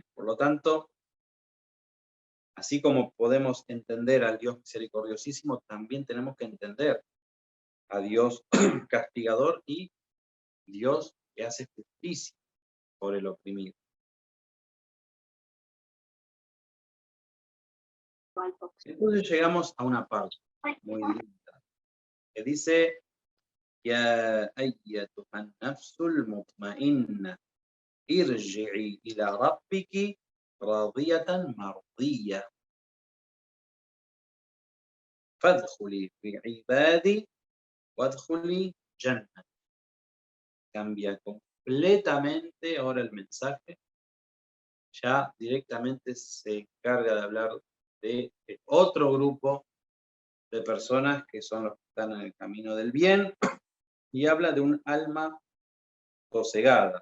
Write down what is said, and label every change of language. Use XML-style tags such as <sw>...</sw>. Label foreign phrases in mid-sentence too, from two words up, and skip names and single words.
<es>Por lo tanto, así como podemos entender al Dios misericordiosísimo, también tenemos que entender a Dios castigador y Dios que hace justicia por el oprimido. Entonces llegamos a una parte muy linda que dice:</es> <ar>يا أيتها النفس المطمئنة ارجعي إلى ربك راضية مرضية فادخلي في عبادي وادخلي جنة.</ar> <es>Cambia completamente ahora el mensaje. Ya directamente se encarga de hablar de otro grupo de personas que son los que están en el camino del bien y habla de un alma sosegada.</es>